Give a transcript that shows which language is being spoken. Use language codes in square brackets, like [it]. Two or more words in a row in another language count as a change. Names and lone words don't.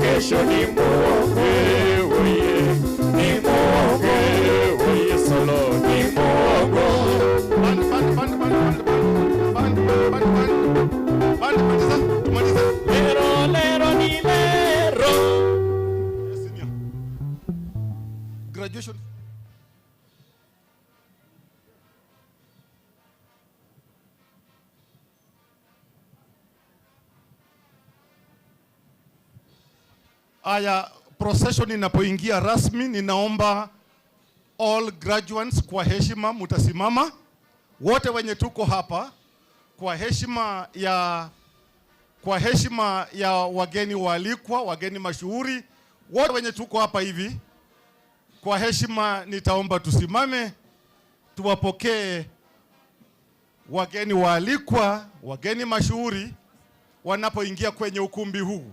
[sw] mwisho ni muonge, oye, ni muonge, oye, solo ni muongo. Lero, lero, ni lero. Graduation. Aya, procession inapoingia rasmi, ninaomba [en] all graduates [sw] kwa heshima mutasimama. Wote wenye tuko hapa kwa heshima ya wageni waalikwa, wageni mashuhuri, wote wenye tuko hapa hivi, kwa heshima nitaomba tusimame tuwapokee wageni waalikwa, wageni mashuhuri wanapoingia kwenye ukumbi huu.